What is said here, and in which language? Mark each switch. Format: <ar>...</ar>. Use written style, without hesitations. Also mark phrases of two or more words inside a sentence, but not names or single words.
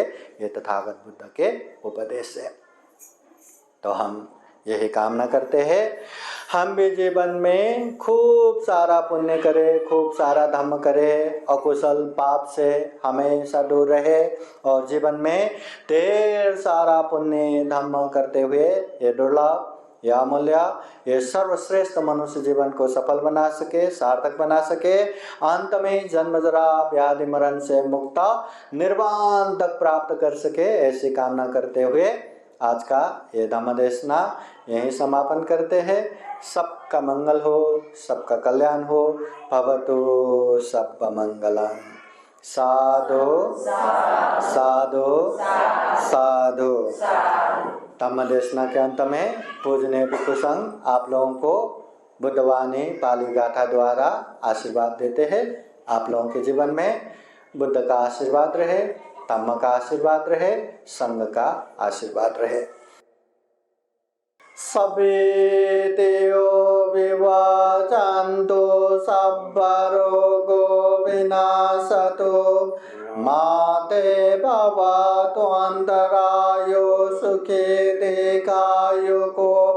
<hi>ये तथागत बुद्ध के उपदेश है। तो हम यही कामना करते हैं, हम भी जीवन में खूब सारा पुण्य करें, खूब सारा धर्म करें, अकुशल पाप से हमेशा दूर रहे और जीवन में ढेर सारा पुण्य धर्म करते हुए ये दुर्लभ, ये अमूल्य, ये सर्वश्रेष्ठ मनुष्य जीवन को सफल बना सके, सार्थक बना सके। अंत में जन्म जरा व्याधि मरण से मुक्त निर्वाण तक प्राप्त कर सके, ऐसी कामना करते हुए आज का ये धम्म देशना यहीं समापन करते हैं। सबका मंगल हो, सबका कल्याण हो।</hi> <pi>भवतु सब मंगलम। साधु साधु साधु।</pi> <hi>धम्म देशना के अंत में पूजनीय भिक्षु संघ आप लोगों को बुद्धवाणी पाली गाथा द्वारा आशीर्वाद देते हैं। आप लोगों के जीवन में बुद्ध का आशीर्वाद रहे, धम्म का आशीर्वाद रहे, संघ का आशीर्वाद रहे।</hi> <pi>सवेदेयो विवाचन्तु सब्बरोगो विनाशतु माते भवतु अन्तरायो सुखे दीर्घायुको</pi>